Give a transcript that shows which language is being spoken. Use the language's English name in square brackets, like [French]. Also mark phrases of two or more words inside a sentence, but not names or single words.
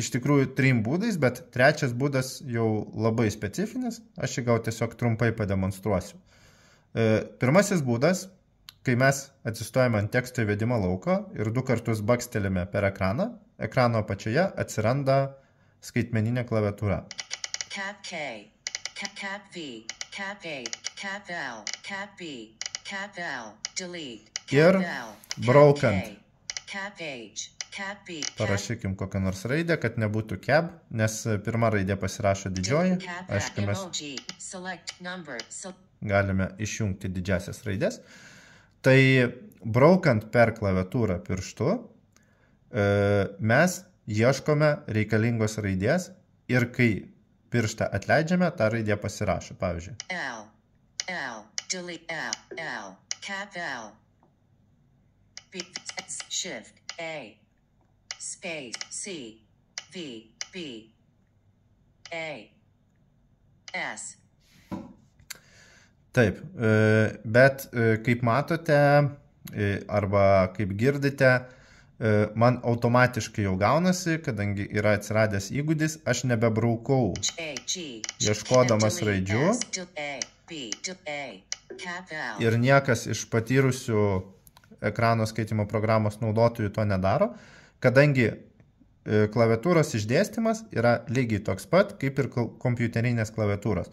[Lithuanian] iš tikrųjų 3 būdais, bet trečias būdas jau labai specifinis, aš jį gal tiesiog trumpai pademonstruosiu. Pirmasis būdas, kai mes atsistojame ant teksto įvedimo lauko ir 2 kartus bakstelime per ekraną, ekrano apačioje atsiranda skaitmeninė klaviatūra. [English] Cap K, Cap V, Cap A, Cap L, Cap B, Cap L, delete, [Lithuanian] Ir [English] Cap L, [Lithuanian] braukant. [English] Cap H, Cap B, [Lithuanian] Parašykim kokią nors raidę, kad nebūtų cap, nes pirma raidė pasirašo didžioji. Aišku, mes [English] emoji, select number, [Lithuanian] galime išjungti didžiasias raidės. Tai braukant per klaviatūrą pirštu, mes ieškome reikalingos raidės ir kai pirštą atleidžiame, ta raidė pasirašo. Pavyzdžiui, [English] L, delete L, Cap L, B, Shift, A, space, C, V, B, A, S. [Lithuanian] taip, bet kaip matote arba kaip girdite, man automatiškai jau gaunasi, kadangi yra atsiradęs įgūdis, aš nebebraukau ieškodamas raidžių ir niekas iš patyrusių ekrano skaitimo programos naudotojų to nedaro, kadangi klaviatūros išdėstymas yra lygiai toks pat, kaip ir kompiuterinės klaviatūros.